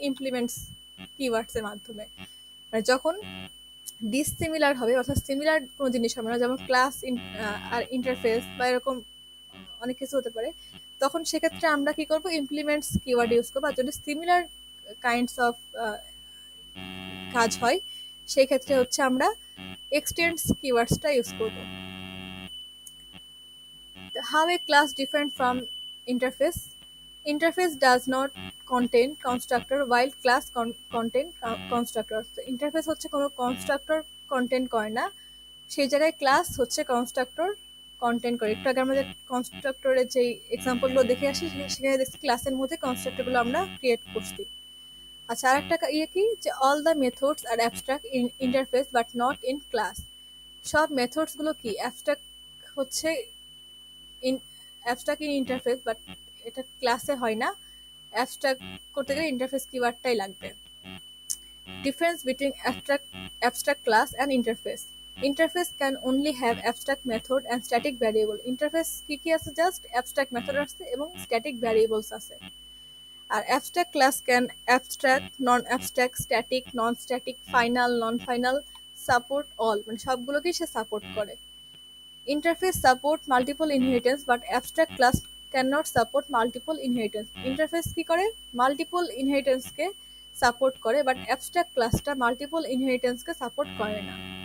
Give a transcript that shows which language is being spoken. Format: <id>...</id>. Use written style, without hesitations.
<bn>Implements keywords এর মাধ্যমে। মানে যখন ডিসিমিলার হবে অর্থাৎ সিমিলার কোনো জিনিস হবে না, যেমন ক্লাস আর ইন্টারফেস বা এরকম অনেক কিছু হতে পারে, তখন সেক্ষেত্রে আমরা কি করব? ইমপ্লিমেন্টস কিওয়ার্ড ইউজ করবো। আর যদি সিমিলার কাইন্ডস অফ কাজ হয়, সেই ক্ষেত্রে হচ্ছে আমরা এক্সটেন্ডস কিওয়ার্ডসটা ইউজ করব।</bn> <en>How a class different from interface? Interface does not contain constructor while class contain constructor.</en> <bn>So interface হচ্ছে কোনো constructor contain করে না, সেই জায়গায় ক্লাস হচ্ছে কনস্ট্রাক্টর কন্টেন্ট করে। একটু আগে আমাদের কনস্ট্রাক্টরের যে এক্সাম্পলগুলো দেখে আসি, সেখানে দেখছি ক্লাসের মধ্যে কনস্ট্রাক্টরগুলো আমরা ক্রিয়েট করছি। আচ্ছা, আরেকটা ইয়ে কি, যে</bn> <en>All the methods are abstract in interface but not in class.</en> <bn>সব মেথডসগুলো কি অ্যাবস্ট্রাক্ট হচ্ছে in abstract in interface, but এটা ক্লাসে হয় না। অ্যাবস্ট্রাক্ট করতে গেলে ইন্টারফেস কিওয়ার্ডটাই লাগবে।</bn> <en>Difference between abstract class and interface. Interface can only have abstract method and static variable.</en> <bn>Interface কি কি আছে? জাস্ট abstract method আছে এবং static variables আছে।</bn> <en>আর abstract class can abstract, non-abstract, static, non-static, final, non-final, support all,</en> <bn>মানে সবগুলোকেই সে support করে।</bn> <en>Interface support multiple inheritance but abstract class cannot support multiple inheritance.</en> <bn>Interface কি করে? মাল্টিপল ইনহেরিটেন্সকে সাপোর্ট করে, but abstract ক্লাসটা multiple ইনহেরিটেন্সকে support করে না।</bn>